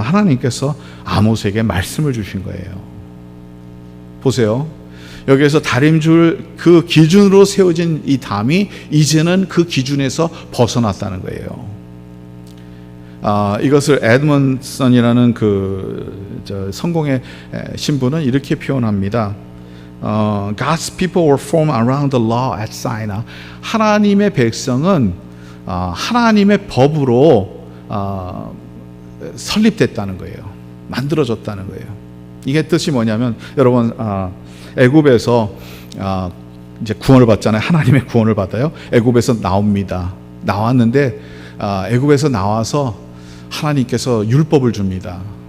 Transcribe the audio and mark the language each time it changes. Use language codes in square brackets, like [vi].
[ko] 하나님께서 아모스에게 말씀을 주신 거예요. 보세요. 여기에서 다림줄 그 기준으로 세워진 이 담이 이제는 그 기준에서 벗어났다는 거예요. 이것을 에드먼슨이라는 성공의 신부는 이렇게 표현합니다. [en] God's people were formed around the law at Sinai. [ko] 하나님의 백성은 하나님의 법으로 설립됐다는 거예요. 만들어졌다는 거예요. 이게 뜻이 뭐냐면, 여러분, 애굽에서 이제 구원을 받잖아요. 하나님의 구원을 받아요. 애굽에서 나옵니다. 나왔는데 애굽에서 나와서 하나님께서 율법을 줍니다.